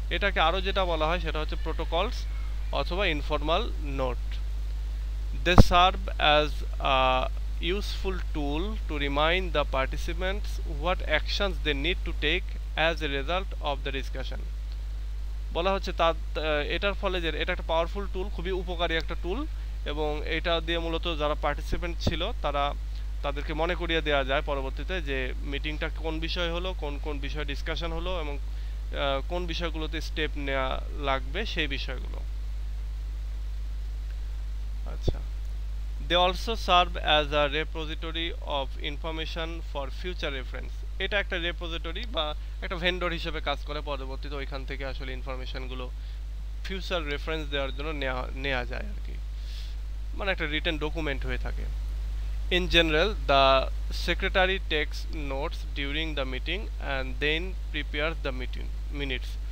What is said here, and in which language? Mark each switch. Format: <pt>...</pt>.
<bn>এটাকে আরও যেটা বলা হয় সেটা হচ্ছে প্রোটোকলস অথবা informal note.</bn> <en>They serve as a useful tool to remind the participants what actions they need to take as a result of the discussion.</en> <bn>বলা হচ্ছে এটার ফলে যে এটা একটা পাওয়ারফুল টুল, খুবই উপকারী একটা টুল, এবং এটা দিয়ে মূলত যারা পার্টিসিপেন্ট ছিল তাদেরকে মনে করিয়ে দেওয়া যায় পরবর্তীতে যে মিটিংটা কোন বিষয় হলো, কোন কোন বিষয় ডিসকাশন হলো, এবং কোন বিষয়গুলোতে স্টেপ নেওয়া লাগবে সেই বিষয়গুলো।</bn> <en>আচ্ছা, they also serve as a repository of information for future reference.</en> <bn>এটা একটা রেপোজিটরি বা একটা ভেন্ডর হিসেবে কাজ করে, পরবর্তীতে ওইখান থেকে আসলে ইনফরমেশনগুলো ফিউচার রেফারেন্স দেওয়ার জন্য নেওয়া যায় আর কি, মানে একটা রিটেন ডকুমেন্ট হয়ে থাকে।</bn> <en>In general, the secretary takes notes during the meeting and then prepares the minutes.</en>